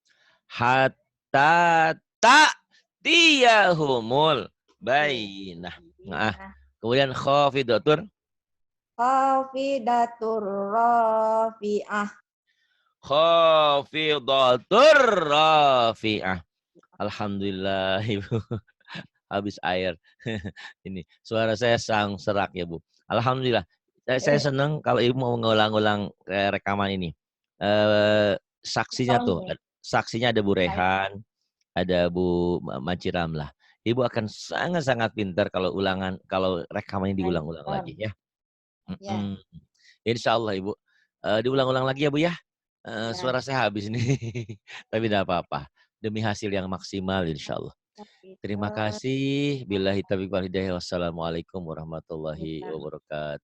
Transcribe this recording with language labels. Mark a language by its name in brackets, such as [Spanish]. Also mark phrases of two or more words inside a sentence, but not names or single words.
[Arabic] حتى تأتيهم البينة. [Indonesian] Nah, kemudian khafidatur. [Arabic] خافضة رافعة. خافضة رافعة. [Indonesian] Alhamdulillah Ibu. Habis air. Ini suara saya sang serak ya Bu. Alhamdulillah. Saya senang kalau Ibu mau mengulang-ulang rekaman ini. Saksinya tuh. Saksinya ada Bu Rehan, ada Bu Maciram lah. Ibu akan sangat-sangat pintar kalau rekaman ini diulang-ulang lagi ya. Ya. [Arabic] إن شاء الله [Indonesian] Ibu. Diulang-ulang lagi ya Bu ya. Suara saya habis nih. Tapi tidak apa-apa. Demi hasil yang maksimal [Arabic] إن شاء الله. [Indonesian] Terima kasih. [Arabic] بالله التوفيق والهداية. والسلام عليكم ورحمة الله وبركاته.